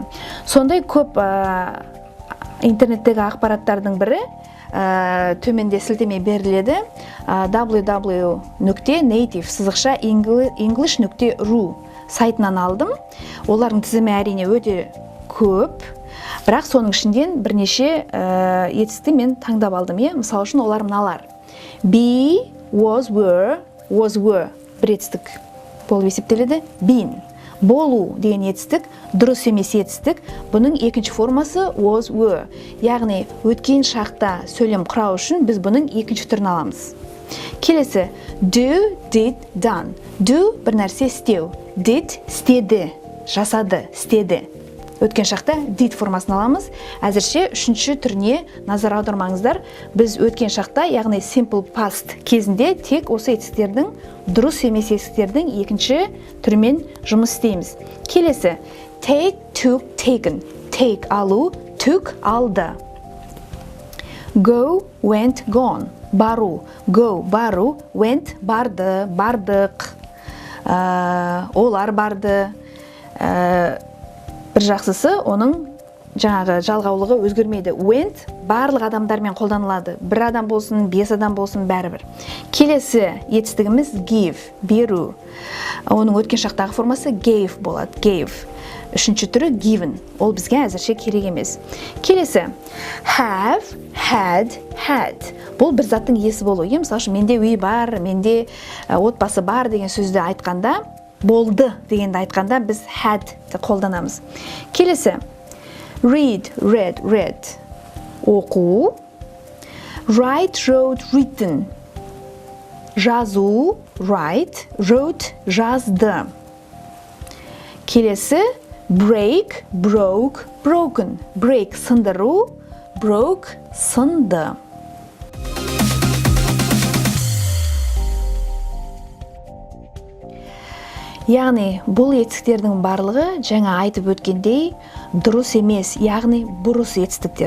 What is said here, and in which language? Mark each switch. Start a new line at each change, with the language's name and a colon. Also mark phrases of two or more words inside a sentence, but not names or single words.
Kazakh: Сондай көп интернеттегі ақпараттардың бірі төменде сілтеме беріледі. www.native-english.ru сайтынан алдым. Олардың тізімі әрине өте көп, бірақ соның ішінден бірнеше етістікті мен таңдап алдым. Мысал үшін олар мыналар.
English: Be, was, were
Kazakh: бір етістік болып есептеледі. Been, болу деген етістік, дұрыс емес етістік. Бұның екінші формасы
English: was, were.
Kazakh: Яғни өткен шақта сөйлем құрау үшін біз бұның екінші түрін аламыз. Келесі,
English: do, did, done.
Kazakh: Do бір нәрсе істеу. Did істеді, жасады, істеді. Өткен шақта did формасын аламыз. Әзірше үшінші түріне назар аудармаңыздар. Біз өткен шақта, яғни
English: simple past
Kazakh: кезінде тек осы етістіктердің, дұрыс емес етістіктердің екінші түрімен жұмыс істейміз. Келесі,
English: take, took, taken. Take алу, took алды. Go, went, gone.
Kazakh: Бару, go, бару, went, барды, бардық. Олар барды. Бір жақсысы, оның жаңағы жалғаулығы өзгермейді. Went барлық адамдармен қолданылады. Бір адам болсын, 5 адам болсын, бәрібір. Келесі етістігіміз give, беру. Оның өткен шақтағы формасы gave болады. Gave. Үшінші түрі given. Ол бізге әзірше керек емес. Келесі
English: have, had, had.
Kazakh: Бұл бір заттың иесі болу. Мысалы үшін, менде үй бар, менде отбасы бар деген сөзді айтқанда, болды дегенді айтқанда біз had қолданамыз. Келесі
English: read, read. Оқу. Write, wrote, written. Жазу, write, wrote,
Kazakh: жазды. Келесі
English: break, broke, broken.
Kazakh: Break сындыру, broke сынды. Яғни бұл етістіктердің барлығы жаңа айтып өткендей дұрыс емес, яғни бұрыс етістіктер.